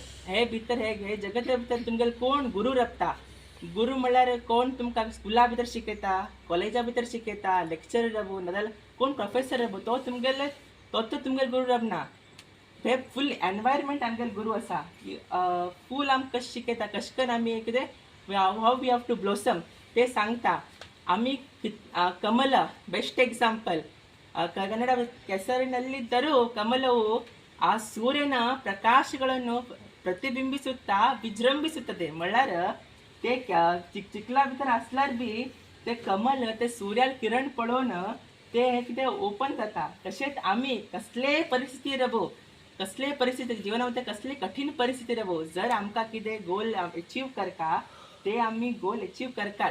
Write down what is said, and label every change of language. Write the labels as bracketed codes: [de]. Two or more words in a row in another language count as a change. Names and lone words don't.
[kok] हे भितर हे जगता भितर तुमगेले कोण गुरू रबता. गुरू म्हणल्यार कोण तुमकां स्कुला भितर शिकयता, कॉलेजा भितर शिकयता, लेक्चर रबू नाजाल्यार कोण प्रोफेसर रबू तो तुमगेले तुमगेले गुरू रबना. हे फूल एनवायरमेंट आमगेले गुरू आसा. फूल आमकां कशें शिकयता, कशें करून आमी कितें हाव [en] we have to blossom [kok] ते सांगता. [kn] आमी ಕಮಲ [en] best example. [kn] ಕನ್ನಡ ಕೆಸರಿನಲ್ಲಿದ್ದರೂ ಕಮಲವು ಆ ಸೂರ್ಯನ ಪ್ರಕಾಶಗಳನ್ನು ಪ್ರತಿಬಿಂಬಿಸುತ್ತಾ विजृंभिಸುತ್ತದೆ. [kok] म्हणल्यार ते चिखला भितर असल्यार बी ते कमल ते सूर्याल किरण पळोवन ते कितें ओपन जाता. तशेंच आमी कसलेय परिस्थिती रबो, कसलेय परिस्थिती जिवनामध्ये कसली कठीण परिस्थिती रबो, जर आमकां कितें [en] goal achieve [kok] करता ते आमी [en] goal achieve [kok] करतात.